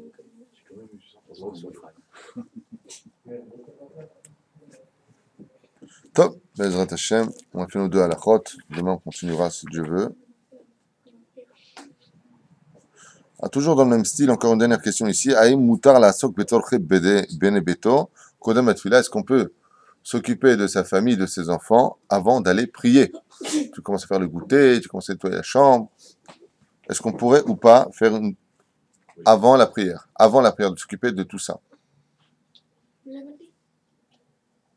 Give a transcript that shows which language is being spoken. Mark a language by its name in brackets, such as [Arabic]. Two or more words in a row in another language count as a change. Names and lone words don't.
[French] Top, [Hebrew] בעזרת השם, [French] on a fait nos deux halachot. Demain, on continuera si Dieu veut. Toujours dans le même style, encore une dernière question ici. [Hebrew] האם מותר לעסוק בצרכי בני ביתו קודם התפילה. [French] Est-ce qu'on peut s'occuper de sa famille, de ses enfants, avant d'aller prier? Tu commences à faire le goûter, tu commences à nettoyer la chambre. Est-ce qu'on pourrait ou pas faire avant la prière, de s'occuper de tout ça?